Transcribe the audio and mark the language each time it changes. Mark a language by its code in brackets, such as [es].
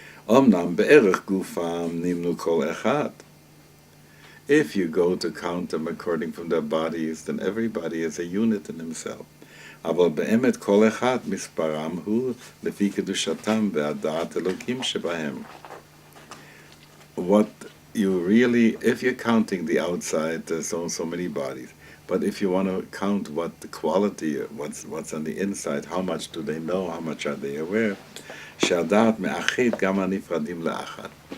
[he] אמנם בערך גופם נמנו כל אחד. [en] If you go to count them according from their bodies, then everybody is a unit in himself. [he] אבל באמת כל אחד מספרם הוא לפי קדושתם והדעת אלוקים שבהם. [en] What you really, if you're counting the outside, there's so many bodies. But if you want to count what the quality, what's on the inside, how much do they know, how much are they aware, [he] שהדעת מאחד גם הנפרדים לאחד.